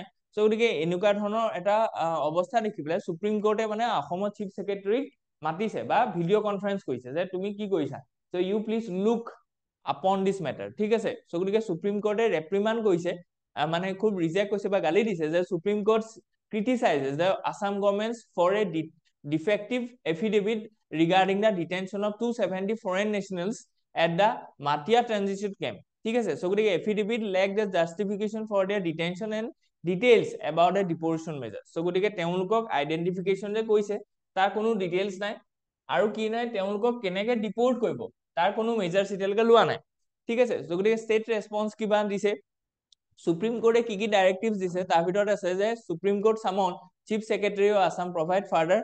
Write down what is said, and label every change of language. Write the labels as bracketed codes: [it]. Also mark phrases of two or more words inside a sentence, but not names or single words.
[as] চ' গতিকে এনেকুৱা ধৰণৰ এটা অৱস্থা দেখি পেলাই সুপ্ৰিম কোৰ্টে মানে অসমৰ চিফ ছেক্ৰেটাৰীক মাতিছে বা ভিডিঅ' কনফাৰেন্স কৰিছে যে তুমি কি কৰিছা, [en] so you please look upon this matter, [as] ঠিক আছে। চ' গতিকে সুপ্ৰিম কোৰ্টে ৰেপ্ৰিমাণ্ড কৰিছে, মানে খুব ৰিজেক্ট কৰিছে বা গালি দিছে যে [en] সুপ্ৰিম কোৰ্ট criticizes the Assam government for a defective affidavit regarding the detention of 270 foreign nationals at the Matia transition camp, [as] ঠিক আছে। চ' গতিকে [en] affidavit lacked the justification for their detention and details about the deportation measures। [as] চ' গতিকে তেওঁলোকক আইডেণ্টিফিকেশ্যন যে কৰিছে তাৰ কোনো ডিটেইলছ নাই, আৰু কি নাই, তেওঁলোকক কেনেকে ডিপৰ্ট কৰিব তাৰ কোনো মেজাৰ্ছ এতিয়ালৈকে লোৱা নাই, ঠিক আছে। চ' গতিকে ষ্টেট ৰেছপন্স কিবা দিছে, সুপ্ৰিম কোৰ্টে কি কি ডাইৰেক্টিভছ দিছে, তাৰ ভিতৰত আছে যে সুপ্ৰিম কোৰ্ট [en] summon Chief Secretary of Assam provide further.